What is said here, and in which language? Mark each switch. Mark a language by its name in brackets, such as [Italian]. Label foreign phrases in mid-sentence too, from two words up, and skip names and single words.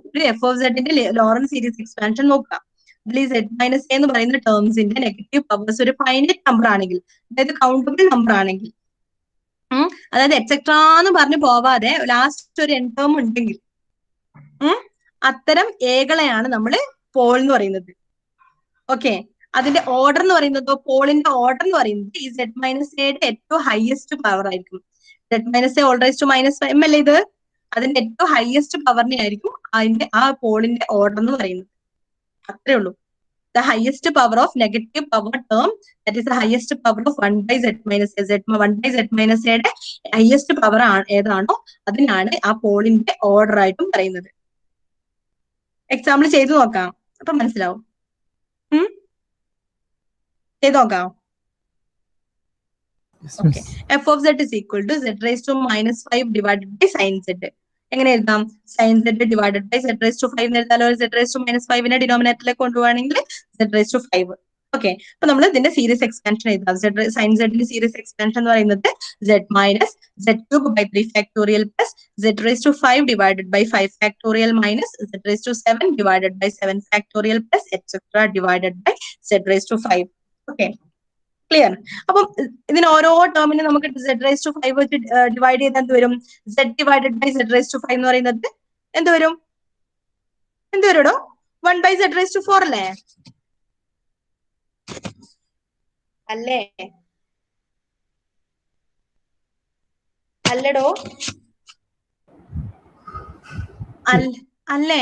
[Malayalam] ഒരു f(z)ന്റെ [English] Laurent series expansion [Malayalam] നോക്കാം. ഇതിൽ Z-A എന്ന് പറയുന്ന ടേംസിന്റെ [English] negative powers [Malayalam] ഒരു [English] finite number [Malayalam] ആണെങ്കിൽ, അതായത് [English] countable number [Malayalam] ആണെങ്കിൽ, അതായത് എക്സെട്രാ എന്ന് പറഞ്ഞു പോവാതെ ലാസ്റ്റ് ഒരു എൻ ടേം ഉണ്ടെങ്കിൽ അത്തരം എകളെയാണ് നമ്മൾ പോൾ എന്ന് പറയുന്നത്. ഓക്കെ, അതിന്റെ ഓർഡർ എന്ന് പറയുന്നത്, പോളിന്റെ ഓർഡർ എന്ന് പറയുന്നത് ഈ Z-Aയുടെ ഏറ്റവും [English] highest power [Malayalam] ആയിരിക്കും. [English] Z-A all raised to -5 [Malayalam] അല്ലേ ഇത്? അതിന്റെ ഏറ്റവും [English] highest power [Malayalam] ആയിരിക്കും അതിന്റെ ആ പോളിന്റെ ഓർഡർ എന്ന് പറയുന്നത്. അത്രേ ഉള്ളൂ. [English] The highest power of negative power term, that is the highest power of 1/Z-A. [Malayalam] 1/Z-Aയുടെ [English] highest power [Malayalam] ഏതാണോ അതിനാണ് ആ പോളിന്റെ ഓർഡർ ആയിട്ടും പറയുന്നത്. എക്സാമ്പിൾ ചെയ്തു നോക്കാം, അപ്പൊ മനസ്സിലാവും. ചെയ്തു നോക്കാം. ഓക്കെ, [English] f(z) = Z⁻⁵ divided by sin z. [Malayalam] എങ്ങനെ എഴുതാം? [English] sin z divided by Z⁵ [Malayalam] എന്ന് എഴുതാലോ. Z⁻⁵ ഡിനോമിനേറ്ററിലേക്ക് കൊണ്ടുപോവാണെങ്കിൽ Z⁵. ഓക്കെ, അപ്പൊ നമ്മൾ ഇതിന്റെ [English] series expansion [Malayalam] എഴുതാം. [English] sin z series expansion [Malayalam] എന്ന് പറയുന്നത് [English] Z-Z³ / 3 factorial plus Z⁵ divided by 5 factorial minus Z⁷ divided by 7 factorial plus etc. divided by Z⁵. okay, clear? [Malayalam] അപ്പം ഇതിന് ഓരോ ടേമിനെ നമുക്ക് Z⁵ വെച്ച് ഡിവൈഡ് ചെയ്താൽ എന്ത് വരും? [English] Z divided by Z⁵ [Malayalam] എന്ന് പറയുന്നത് എന്ത് വരും? വരുടോ? 1/Z⁴ അല്ലേ? അല്ലടോ? അല്ലേ?